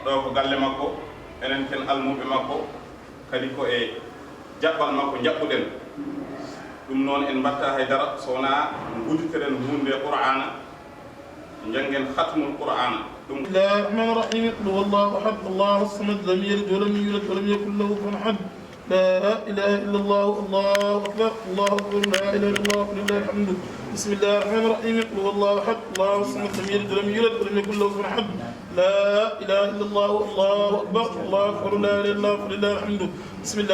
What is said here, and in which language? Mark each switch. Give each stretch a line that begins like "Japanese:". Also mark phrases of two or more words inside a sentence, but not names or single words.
Fula: galle makko enen ken almuɓe makko kadi ko e jaɓɓal makko jaɓɓuɗen ɗum noon en mbatta haydara so wona gudditeren hunde qur'ana jangen khatmul qur'ana
Arabic: بسم الله الرحمن الرحيم قل هو الله احد الله الصمد لم يلد ولم يولد ولم يكن له كفوا احد لا اله الا الله الله اكبر الله اكبر لا اله الا الله ولله الحمد بسم الله الرحمن الرحيم قل هو الله احد الله الصمد لم يلد ولم يولد ولم يكن له كفوا احد لا اله الا الله الله اكبر الله اكبر لا اله الا الله ولله الحمد بسم الله